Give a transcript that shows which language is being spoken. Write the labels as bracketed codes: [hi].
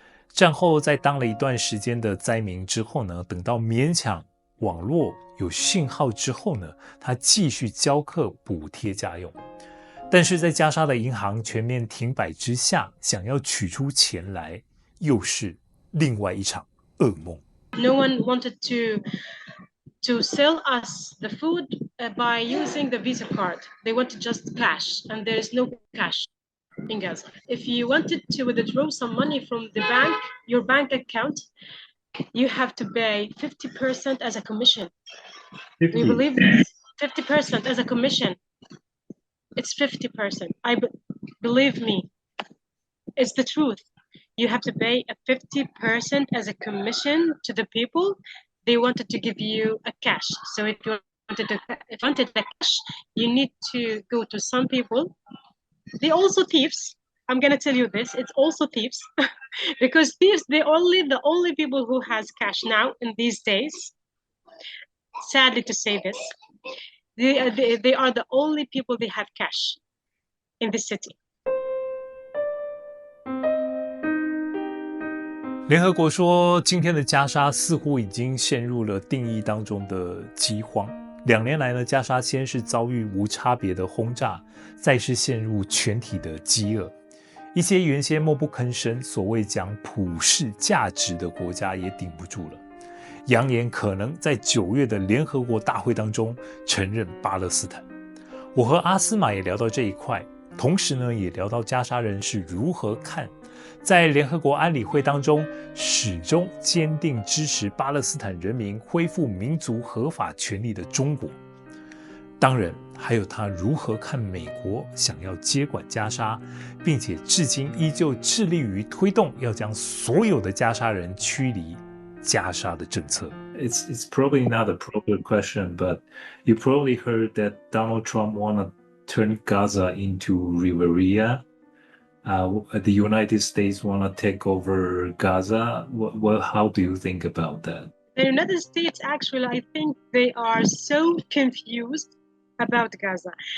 [zh] 战后在当了一段时间的灾民之后呢，等到勉强网络有讯号之后呢，他继续教课补贴家用。但是在加沙的银行全面停摆之下，想要取出钱来，又是另外一场噩梦。 [en] No one wanted to sell us the food by using the Visa card. They wanted just cash, and there is no cash in Gaza. If you wanted to withdraw some money from the bank, your bank account, you have to pay 50% as a commission. 50. We believe this. 50% as a commission. It's 50%. Believe me, it's the truth. You have to pay a 50% as a commission to the people. They wanted to give you a cash. So if you wanted the cash, you need to go to some people. They also thieves. I'm gonna tell you this. It's also thieves, because thieves the only people who has cash now in these days. Sadly to say this, they are the only people they have cash in this city. [zh] 联合国说，今天的加沙似乎已经陷入了定义当中的饥荒。 2年来呢，加沙先是遭遇无差别的轰炸，再是陷入全体的饥饿。一些原先默不吭声、所谓讲普世价值的国家也顶不住了，扬言可能在9月的联合国大会当中承认巴勒斯坦。我和阿斯玛也聊到这一块，同时呢，也聊到加沙人是如何看在联合国安理会当中始终坚定支持巴勒斯坦人民恢复民族合法权利的中国。当然还有他如何看美国想要接管加沙，并且至今依旧致力于推动要将所有的加沙人驱离加沙的政策。 [en] It's probably not a proper question, but you probably heard that Donald Trump wanna turn Gaza into Riviera. The United States wanna take over Gaza. How do you think about that? The United States, actually, I think they are so confused about Gaza.